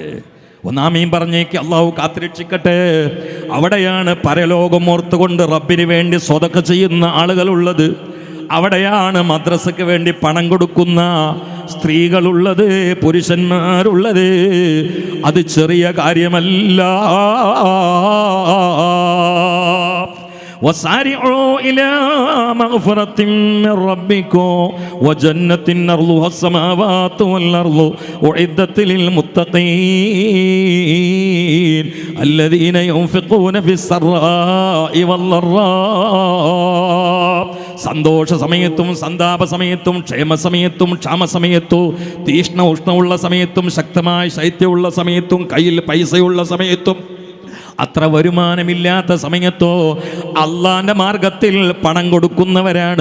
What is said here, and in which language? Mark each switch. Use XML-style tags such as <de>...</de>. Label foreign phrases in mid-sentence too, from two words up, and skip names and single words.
<ml>ഒന്നാമീൻ പറഞ്ഞേക്ക് അള്ളാഹു കാത്തുരക്ഷിക്കട്ടെ. അവിടെയാണ് പരലോകം ഓർത്തുകൊണ്ട് റബ്ബിന് വേണ്ടി സ്വതക്ക ചെയ്യുന്ന ആളുകളുള്ളത്. അവിടെയാണ് മദ്രസയ്ക്ക് വേണ്ടി പണം കൊടുക്കുന്ന സ്ത്രീകളുള്ളത്, പുരുഷന്മാരുള്ളത്. അത് ചെറിയ കാര്യമല്ല.</ml> <ar>وسارعوا إلى مغفرة من ربكم وجنة أرضها السماوات والأرض أعدت للمتقين الذين ينفقون في السراء والضراء.</ar> <ml>സന്തോഷ സമയത്തും സന്താപ സമയത്തും ക്ഷേമ സമയത്തും ക്ഷാമ സമയത്തും തീഷ്ണ ഉഷ്ണമുള്ള സമയത്തും ശക്തമായ ശൈത്യമുള്ള സമയത്തും കയ്യിൽ പൈസയുള്ള സമയത്തും അത്ര വരുമാനമില്ലാത്ത സമയത്തോ അള്ളാന്റെ മാർഗത്തിൽ പണം കൊടുക്കുന്നവരാണ്.</ml>